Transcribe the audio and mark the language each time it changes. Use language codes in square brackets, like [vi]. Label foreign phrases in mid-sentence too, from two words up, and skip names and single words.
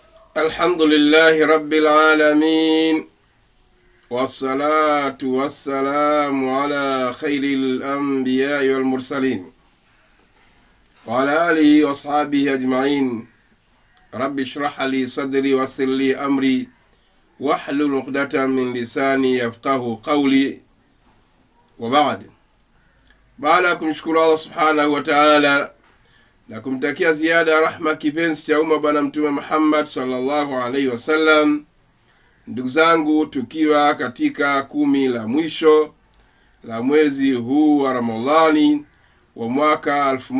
[ar] الحمد لله رب العالمين والصلاة والسلام على خير الأنبياء والمرسلين وعلى آله وأصحابه أجمعين. رب اشرح لي صدري ويسر لي أمري واحلل عقدة من لساني يفقهوا قولي. وبعد، [sw] baada ya kumshukuru Allah [ar] سبحانه وتعالى [sw] na kumtakia ziada rahma kipenzi cha umma bwana mtume Muhammad [ar] صلى الله عليه وسلم, [sw] ndugu zangu, tukiwa katika 10 la mwisho la mwezi huu wa Ramadhani wa mwaka